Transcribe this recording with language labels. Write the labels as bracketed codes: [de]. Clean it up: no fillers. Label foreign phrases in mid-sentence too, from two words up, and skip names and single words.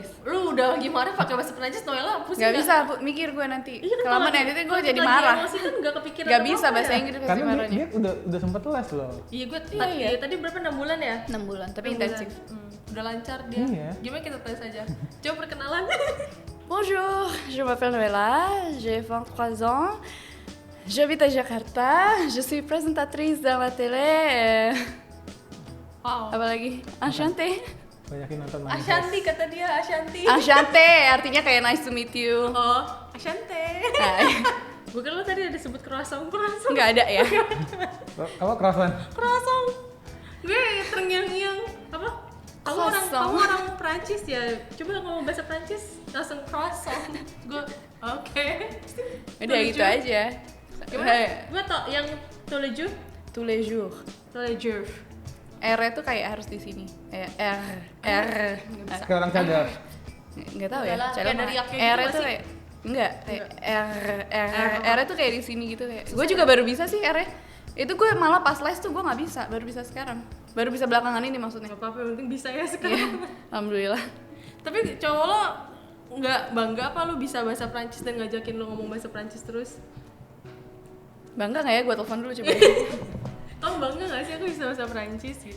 [id] Lu udah gimana pakai bahasa Prancis, Noella pusing Gak bisa, mikir gue nanti. Iya, Kelamaan nanti gue jadi marah. Emosi kan gak kepikiran. Gak bisa apa-apa bahasa ya? Inggris pasti Karena marahnya. dia udah sempet les loh. Iya, gue Iya. tadi berapa 6 bulan ya? 6 bulan, tapi 6 intensif. bulan. Udah lancar dia. Iya. Gimana kita tes aja? Coba perkenalan. [fr] Bonjour, je m'appelle Noella, j'ai 23 ans. J'habite à Jakarta, je suis présentatrice dans la télé. [id] Wow. Apa lagi? Enchanté. Banyakin nonton manifest. Ashanti kata dia, Ashanti. Enchanté artinya kayak [en] nice to meet you. [id] Oh, Ashanti. Nah, Bukan lo tadi ada sebut croissant. nggak ada ya? Apa croissant? Croissant. Gue terngiang-ngiang apa? Kamu orang Prancis ya? Coba ngomong bahasa Prancis langsung croissant. Gue oke. Udah gitu aja. Gimana? Gue tau yang [fr] tous les jours. Tous les jours. Tous les jours. [id] R itu kayak harus di sini. R. Kayak orang cadar. Nggak tahu ya. Udah lah, Cara kayak mah. dari Yakin R gitu itu sih. kayak enggak, kayak R itu kayak di sini gitu kayak. Gue juga baru bisa sih R. Itu gue malah pas les tuh gue nggak bisa, baru bisa sekarang. Baru bisa belakangan ini maksudnya. Gak apa-apa, yang penting bisa ya Iya. sekarang. Alhamdulillah. Tapi cowok lo nggak bangga apa lu bisa bahasa Prancis dan ngajakin lo ngomong bahasa Prancis terus? Bangga nggak ya? Gue telepon dulu coba. Kamu bangga gak sih aku bisa bahasa Prancis gitu?